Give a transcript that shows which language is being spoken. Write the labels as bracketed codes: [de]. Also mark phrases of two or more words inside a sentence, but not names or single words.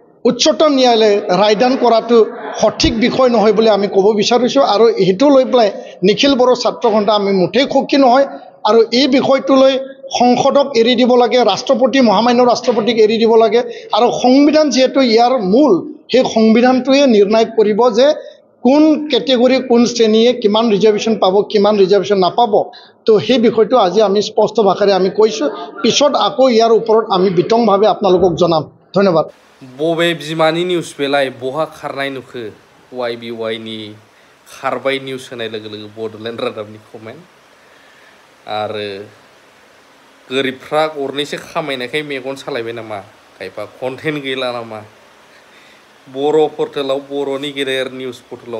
[as] উচ্চতম ন্যায়ালয়ে ৰায়দান কৰাটো সঠিক বিষয় নহয় বুলি আমি ক'ব বিচাৰিছোঁ আৰু সেইটো লৈ পেলাই নিখিল বড়ো ছাত্ৰ সন্থা আমি মুঠেই সুখী নহয় আৰু এই বিষয়টো লৈ সংসদক এৰি দিব লাগে ৰাষ্ট্ৰপতি মহামান্য ৰাষ্ট্ৰপতিক এৰি দিব লাগে আৰু সংবিধান যিহেতু ইয়াৰ মূল সেই সংবিধানটোৱে নিৰ্ণয় কৰিব যে কোন কেটেগৰী কোন শ্ৰেণীয়ে কিমান ৰিজাৰ্ভেশ্যন পাব কিমান ৰিজাৰ্ভেশ্যন নাপাব তো সেই বিষয়টো আজি আমি স্পষ্ট ভাষাৰে আমি কৈছোঁ পিছত আকৌ ইয়াৰ ওপৰত আমি বিতংভাৱে আপোনালোকক জনাম ধন্যবাদ [brx] बबे बिमानि निउस बेलाय बहा खारनाय नुखो YBY नि खारबाय निउस होनाय लोगो लोगो बड'लेण्ड रादाबनि कमेन्ट आरो गोरिबफ्रा गरनैसो खामायनायखाय मेगन सालायबाय नामा खायफा कन्टेन्ट गैला नामा बर' पर्टेलाव बर'नि गेदेर [en] news portalao